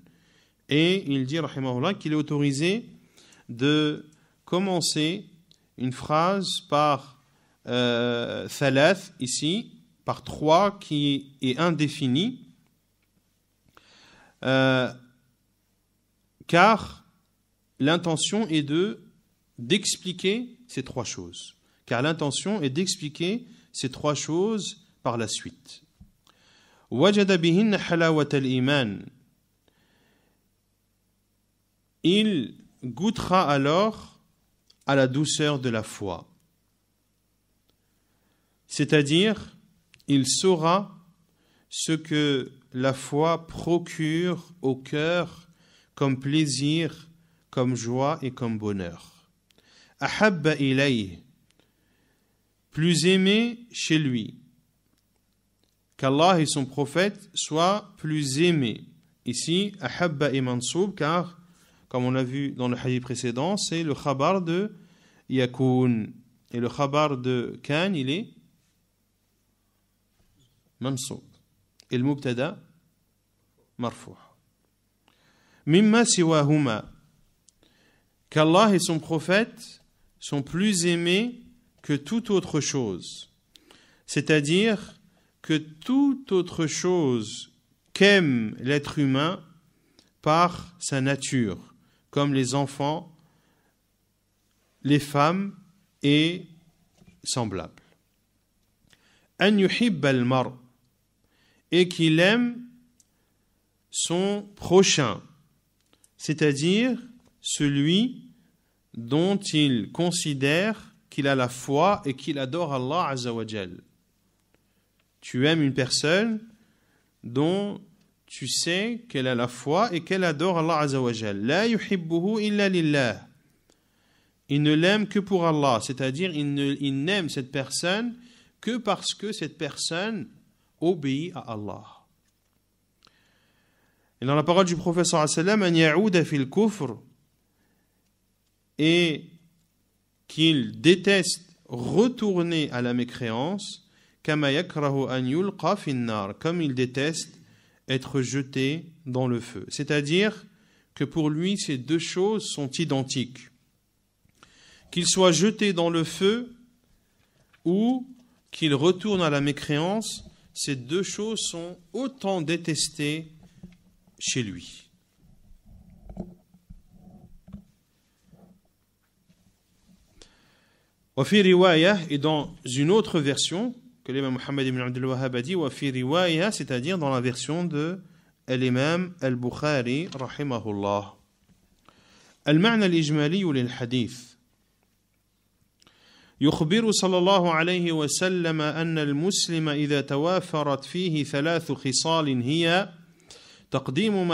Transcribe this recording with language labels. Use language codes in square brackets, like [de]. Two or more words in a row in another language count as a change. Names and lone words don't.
[fr] Et il dit, rahimahullah, qu'il est autorisé de commencer une phrase par thalath, ici, par trois, qui est indéfini, car l'intention est d'expliquer ces trois choses. Car l'intention est d'expliquer ces trois choses par la suite. [ar] وجد بهن حلاوة الإيمان. [fr] Il goûtera alors à la douceur de la foi. C'est-à-dire, il saura ce que la foi procure au cœur comme plaisir, comme joie et comme bonheur. [ar] أحب إليه, [fr] plus aimé chez lui. Qu'Allah et son prophète soient plus aimés. Ici, ahabba est mansoub, car comme on l'a vu dans le hadith précédent, c'est le khabar de yakoun. Et le khabar de kan, il est mansoub. Et le mubtada, marfou'. [ar] مما سواهما. [fr] Qu'Allah et son prophète sont plus aimés que toute autre chose. C'est-à-dire que toute autre chose qu'aime l'être humain par sa nature, comme les enfants, les femmes et semblables. [ar] أن يحب المرء', [fr] et qu'il aime son prochain, c'est-à-dire celui dont il considère qu'il a la foi et qu'il adore Allah [ar] عز وجل. [fr] Tu aimes une personne dont tu sais qu'elle a la foi et qu'elle adore Allah [ar] عز وجل. لا يحبه إلا لله. [fr] Il ne l'aime que pour Allah, c'est-à-dire il n'aime cette personne que parce que cette personne obéit à Allah. Et dans la parole du prophète [ar] صلى الله عليه وسلم, أن يعود في الكفر, [fr] et qu'il déteste retourner à la mécréance, [ar] كما يكره أن يلقى في النار, [fr] comme il déteste être jeté dans le feu. C'est-à-dire que pour lui, ces deux choses sont identiques. Qu'il soit jeté dans le feu ou qu'il retourne à la mécréance, ces deux choses sont autant détestées chez lui. [ar] وفي رواية, [fr] et dans une autre version que l'imam Muhammad ibn Abdul Wahhab a dit, [ar] وفي رواية, [fr] c'est-à-dire dans la version de l'imam al-Bukhari rahimahullah. [ar] المعنى الإجمالي للحديث يخبر صلى الله عليه وسلم أن المسلم إذا توافرت فيه ثلاث خصال هي تقديم